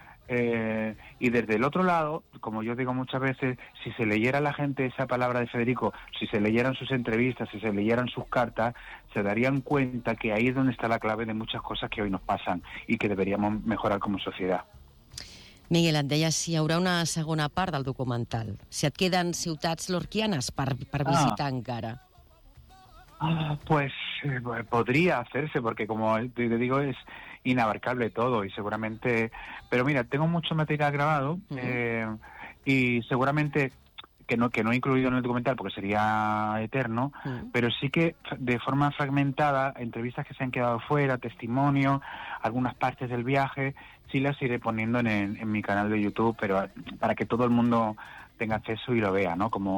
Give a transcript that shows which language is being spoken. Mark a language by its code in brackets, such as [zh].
[es] Y desde el otro lado, como yo digo muchas veces, si se leyera la gente esa palabra de Federico, si se leyeran sus entrevistas, si se leyeran sus cartas, se darían cuenta que ahí es donde está la clave de muchas cosas que hoy nos pasan y que deberíamos mejorar como sociedad. [ca] Miguel, em deia si hi haurà una segona part del documental. Si et queden ciutats lorquianes per visitar encara. [es] Pues podría hacerse, porque como te digo, es inabarcable todo y seguramente... Pero mira, tengo mucho material grabado y seguramente, que no he incluido en el documental porque sería eterno, pero sí que de forma fragmentada, entrevistas que se han quedado fuera, testimonio, algunas partes del viaje, sí las iré poniendo en mi canal de YouTube, pero para que todo el mundo tenga acceso y lo vea, ¿no?